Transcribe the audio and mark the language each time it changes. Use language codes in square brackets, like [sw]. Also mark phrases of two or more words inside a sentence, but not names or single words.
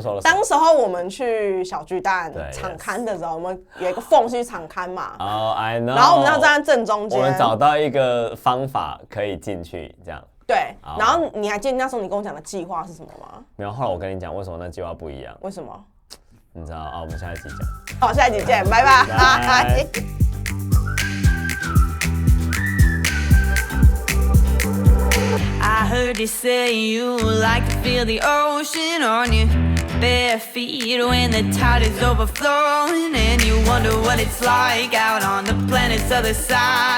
[zh] 時候我們去小巨蛋場勘的時候，我們有一個縫隙場勘嘛。 [en] I know。 [zh] 然後我們要站在正中間。我們找到一個方法可以進去，這樣。對。然後你還記得那時候你跟我講的計劃是什麼嗎？沒有，後來我跟你講為什麼那計劃不一樣。為什麼？你知道我們下一集講。好，下一集見，拜拜。 [en] I heard you say you like to feel the ocean on your bare feet when the tide is overflowing and you wonder what it's like out on the planet's other side.